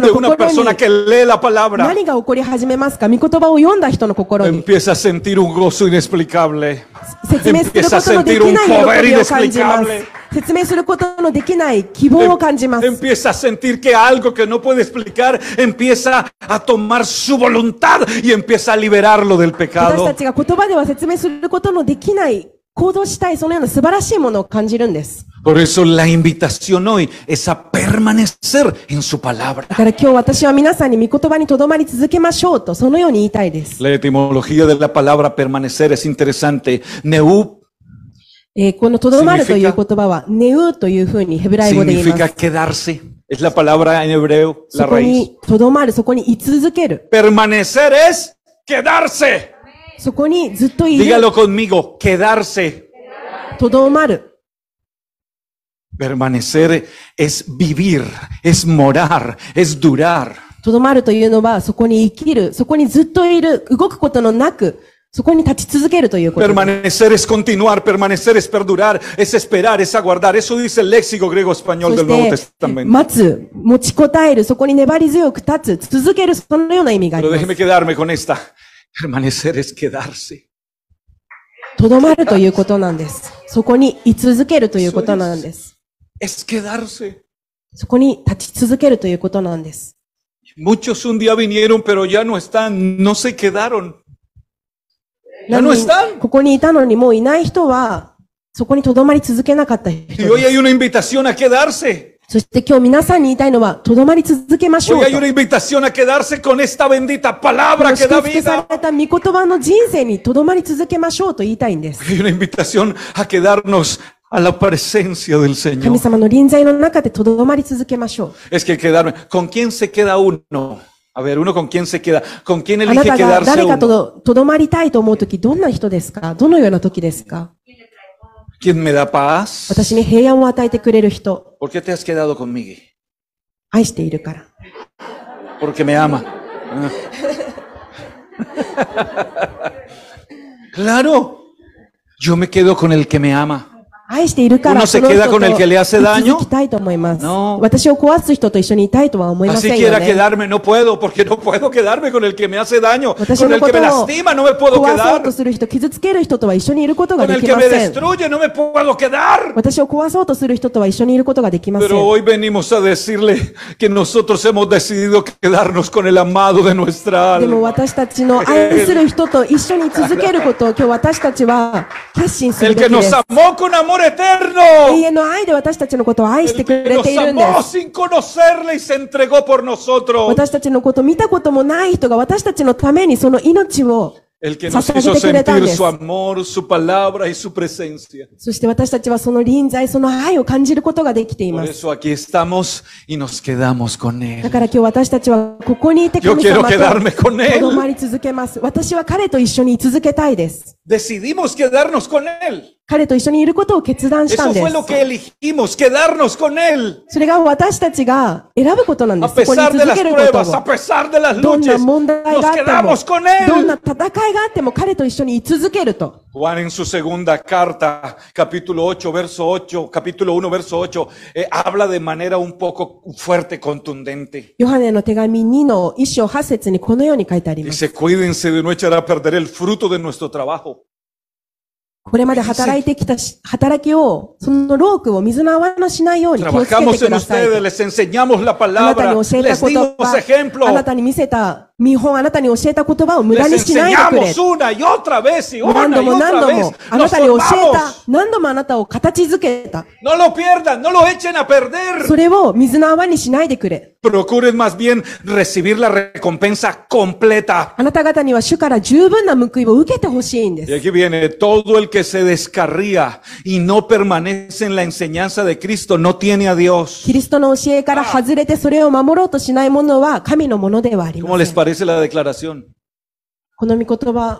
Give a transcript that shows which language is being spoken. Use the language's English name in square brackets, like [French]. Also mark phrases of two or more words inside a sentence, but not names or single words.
[Spanish] de una [Japanese] kokoro [Spanish] persona [Japanese] ni- [Spanish] que lee la palabra? [Japanese] 何が起こり始めますか？御言葉を読んだ人の心に。 [Spanish] Empieza a sentir un gozo inexplicable. [Japanese] 説明するこ [Spanish] Empieza a [Japanese] とので [Spanish] sentir [Japanese] き [Spanish] un [Japanese] ない [Spanish] poder [Japanese] 喜びを感じます。 [Spanish] inexplicable. [Japanese] 説明することのできない希望を感じます。 [Spanish] Empieza a sentir que algo que no puede explicar empieza a tomar su voluntad y empieza a liberarlo del [Japanese] 私 [Spanish] pecado. [Japanese] たちが言葉では説明することのできない行動したいそのような素晴らしいものを感じるんです。 [Spanish] Por eso la invitación hoy es a permanecer en su palabra. [Japanese] だから今日私は皆さんに御言葉にとどまり続けましょうとそのように言いたいです。 [Spanish] La etimología de la palabra permanecer es interesante. Neu [Japanese] このとどまるという言葉はネウというふうにヘブライ語で言いま [Spanish] significa [Japanese] す。 [Spanish] quedarse. Es la palabra en hebreo, la [Japanese] そこ [Spanish] raíz. [Japanese] にとどまる、そこに居続ける。 [Spanish] Permanecer es quedarse. [Japanese] そこにずっといる。 [Spanish] Dígalo conmigo, quedarse. [Japanese] とどまる。 [Spanish] Permanecer es vivir, es morar, es durar. [Japanese] とどまるというのはそこに生きる、そこにずっといる、動くことのなく、そこに立ち続けるということです。 [Spanish] Permanecer es continuar, permanecer es perdurar, es esperar, es aguardar. Eso dice el léxico griego español [Japanese] そ [Spanish] del Nuevo [Japanese] して、 [Spanish] Testamento. [Japanese] 待つ、持ちこたえる、そこに粘り強く立つ、続ける、そのような意味があり [Spanish] Pero [Japanese] ます。 [Spanish] déjeme quedarme con esta. Permanecer es quedarse. [Japanese] とどまるということなんです。そこに居続けるということなんです。 [Spanish] Es quedarse. [Japanese] そこに立ち続けるということなんです。 [Spanish] Muchos un día vinieron, pero ya no están, no se quedaron. Ya [Japanese] 何 [Spanish] no [Japanese] 人 [Spanish] están. [Japanese] ここにいたのにもういない人は、そこにとどまり続けなかった人 [Spanish] Y [Japanese] で [Spanish] hoy [Japanese] す。 [Spanish] hay una invitación a quedarse. [Japanese] そして今日皆さんに言いたいのは、とどまり続けましょ [Spanish] Hoy [Japanese] う [Spanish] hay [Japanese] と。 [Spanish] una invitación a quedarse con esta bendita palabra que [Japanese] 祝 [Spanish] da [Japanese] 福さ [Spanish] vida. [Japanese] れた御言葉の人生にとどまり続けましょうと言いたいんです。 [Spanish] Hay una invitación a quedarnos a la presencia del [Japanese] 神 [Spanish] Señor. [Japanese] 様の臨在の中でとどまり続けましょう。 [Spanish] Es que quedarme. ¿Con quién se queda uno? A ver, uno con quién se queda. ¿Con quién [Japanese] あな [Spanish] elige [Japanese] たが [Spanish] quedarse [Japanese] 誰か [Spanish] uno? [Japanese] とどまりたいと思うとき、どんな人ですか？どのような時ですか？ [Spanish] ¿Quién me da paz? [Japanese] 私に平安を与えてくれる人、 [Spanish] ¿Por qué te has quedado conmigo? [Japanese] 愛しているから。 [Spanish] Porque me ama. Claro. Yo me quedo con el que me ama. [Japanese] 愛しているから、 [Spanish] Uno se [Japanese] その人 [Spanish] queda [Japanese] と [Spanish] con el que le hace [Japanese] 生 [Spanish] daño. [Japanese] きたいと思います。 [Spanish] No. [Japanese] 私を壊す人と一緒にいたいとは思いま [Spanish] Así [Japanese] せんよ [Spanish] quiera [Japanese] ね。 [Spanish] quedarme, no puedo, porque no puedo quedarme con el que me hace daño. [Japanese] 私 [Spanish] Con [Japanese] の [Spanish] el [Japanese] こ [Spanish] que [Japanese] と [Spanish] me [Japanese] を [Spanish] lastima, no me puedo [Japanese] 壊そう [Spanish] quedar. [Japanese] とする人、傷つける人とは一緒にいることが [Spanish] Con [Japanese] で [Spanish] el [Japanese] き [Spanish] que [Japanese] ま [Spanish] me [Japanese] せん。 [Spanish] destruye, no me puedo quedar. [Japanese] 私を壊そうとする人とは一緒にいることができません。 [Spanish] Pero hoy venimos a decirle que nosotros hemos decidido quedarnos con el amado de nuestra [Japanese] でも [Spanish] alma. [Japanese] 私たちの愛する人と一緒に続けることを今日私たちは決心する [Spanish] El [Japanese] べ [Spanish] que [Japanese] きで [Spanish] nos [Japanese] す。 [Spanish] amó con amor [Japanese] 永 [Spanish] eterno. [Japanese] 遠の愛で私たちのことを愛して [Spanish] El [Japanese] く [Spanish] que [Japanese] れ [Spanish] nos [Japanese] ているんで [Spanish] amó [Japanese] す。 [Spanish] sin conocerle y se entregó por nosotros. [Japanese] 私たちのこと見たこともない人が私たちのためにその命を [Spanish] El que nos [Japanese] 捧 [Spanish] hizo [Japanese] げてくれたん [Spanish] sentir [Japanese] です [Spanish] su。amor, su palabra y su presencia. [Japanese] そして私たちはその臨在、その愛を感じることができてい [Spanish] Por [Japanese] ます。 [Spanish] eso aquí estamos y nos quedamos con [Japanese] だ [Spanish] Él. [Japanese] から今日私たちはここにいて [Spanish] Yo [Japanese] 神 [Spanish] quiero [Japanese] 様 [Spanish] quedarme [Japanese] と [Spanish] con [Japanese] とどま [Spanish] Él. [Japanese] り続けます。私は彼と一緒に居続けたいです。 [Spanish] Decidimos quedarnos con Él. [Japanese] 彼と一緒にいることを決断したん [Spanish] Eso [Japanese] で [Spanish] fue [Japanese] す。 [Spanish] lo que elegimos, quedarnos con Él. [Japanese] それが私たちが選ぶことなんで [Spanish] A [Japanese] す。そこに [Spanish] pesar de [Japanese] 続 [Spanish] las [Japanese] けること [Spanish] pruebas, a [Japanese] を。 [Spanish] pesar de las [Japanese] どんな [Spanish] luchas, [Japanese] 問題 [Spanish] nos [Japanese] があっても、 [Spanish] quedamos con [Japanese] どんな [Spanish] Él. [Japanese] 戦いがあっても彼と一緒に居続けると。 [Spanish] Juan en su segunda carta, capítulo 8, verso 8, capítulo 1, verso 8, habla de manera un poco fuerte, contundente. [Japanese] ヨハネの手紙2の1章8節にこのように書いてあります。 [Spanish] Dice, cuídense de no echar a perder el fruto de nuestro trabajo. [Japanese] これまで働いてきた働きを、その労苦を水の泡のしないように気をつけて [Spanish] Trabajamos [Japanese] く [Spanish] en [Japanese] ださいと。 [Spanish] ustedes, les enseñamos la [Japanese] あなた [Spanish] palabra, [Japanese] に教えた [Spanish] les [Japanese] 言 [Spanish] dimos [Japanese] 葉、あ [Spanish] ejemplo, [Japanese] なたに見せた見本、あなたに教えた言葉を無駄 [Spanish] les [Japanese] にしないでくれ。 [Spanish] enseñamos una y otra vez y [Japanese] 何 [Spanish] una [Japanese] 度 [Spanish] y [Japanese] も何 [Spanish] otra [Japanese] 度 [Spanish] vez. [Japanese] もあな [Spanish] Nos [Japanese] たに教えた [Spanish] formamos. [Japanese] 何度もあなたを形づけた。 [Spanish] No lo pierdan, no lo echen a perder. [Japanese] それを水の泡にしないでくれ。 [Spanish] Procuren más bien recibir la recompensa completa. [Japanese] あなた方には主から十分な報いを受けてほしいんで [Spanish] Y [Japanese] す。 [Spanish] aquí viene, todo el que se descarría y no permanece en la enseñanza de Cristo no tiene a Dios. [Japanese] キリストの教えから外れてそれを守ろうとしないものは神のものではあり [Spanish] ¿Cómo [Japanese] ませ [Spanish] les [Japanese] ん。 [Spanish] parece la declaración? [Japanese] この御言葉、